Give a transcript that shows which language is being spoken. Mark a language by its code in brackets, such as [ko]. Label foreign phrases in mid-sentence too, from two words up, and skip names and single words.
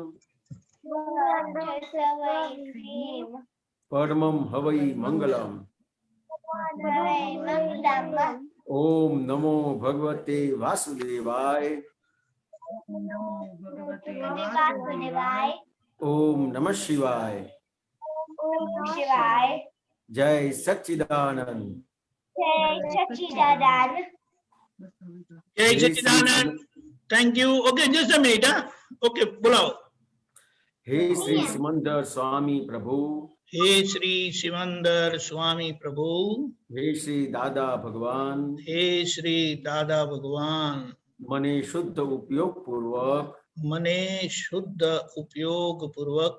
[pra] Savaisim. પરમમ હવૈ મંગલમ. Mandam. [sa] ઓમ નમો ભગવતે વાસુદેવાય. Vasudevaya. ઓમ નમઃ શિવાય. ॐ शिवाय. [gu] જય સચ્ચિદાનંદ. જય સચ્ચિદાનંદ. જય સચ્ચિદાનંદ. [en] Thank you. Okay, just a minute. Huh? Okay, બોલાવો. [gu] હે શ્રી સિમંદર સ્વામી પ્રભુ. હે શ્રી સિમંદર સ્વામી પ્રભુ. હે શ્રી દાદા ભગવાન. હે શ્રી દાદા ભગવાન. મને શુદ્ધ ઉપયોગ પૂર્વક મને શુદ્ધ ઉપયોગ પૂર્વક